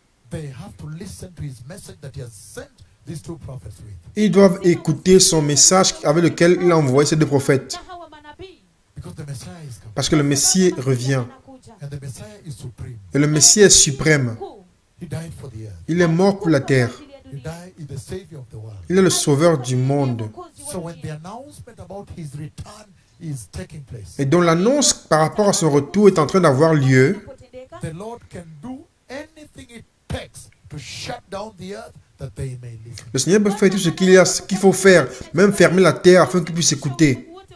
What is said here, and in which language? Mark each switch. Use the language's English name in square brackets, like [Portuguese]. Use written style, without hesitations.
[English] They have to listen to His message that He has sent these two prophets with. [French] Ils doivent écouter son message avec lequel il a envoyé ces deux prophètes. [English] Because the Messiah is coming. [French] Parce que le Messie revient. [English] And the Messiah is supreme. [French] Et le Messie est suprême. [English] He died for the earth. [French] Il est mort pour la terre. [English] He died is the Savior of the world. [French] Il est le sauveur du monde. [English] So when the announcement about His return is taking place, [French] Et dont l'annonce par rapport à son retour est en train d'avoir lieu, [English] the Lord can do anything it takes to shut down the earth that they may listen. [French] le Seigneur peut faire tout ce qu'il faut faire, même fermer la terre afin qu'ils puissent écouter.